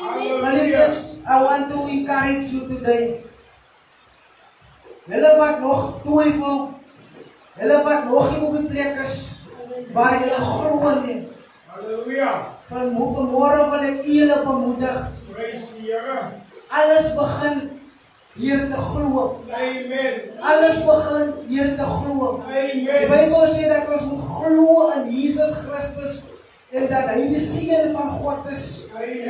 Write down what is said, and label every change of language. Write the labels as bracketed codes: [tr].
[en] Geliefdes, I want to encourage you today. [af] Hulle wat nog twyfel, hulle wat nog nie op die plek is waar hulle glo nie. Halleluja. Vanmorgen wil ek julle bemoedig. Praise die Here. Alles begin hier te glo. Amen. Alles begin hier te glo. Amen. Die Bijbel sê dat ons moet glo in Jesus Christus en dat hy die seun van God is. Amen.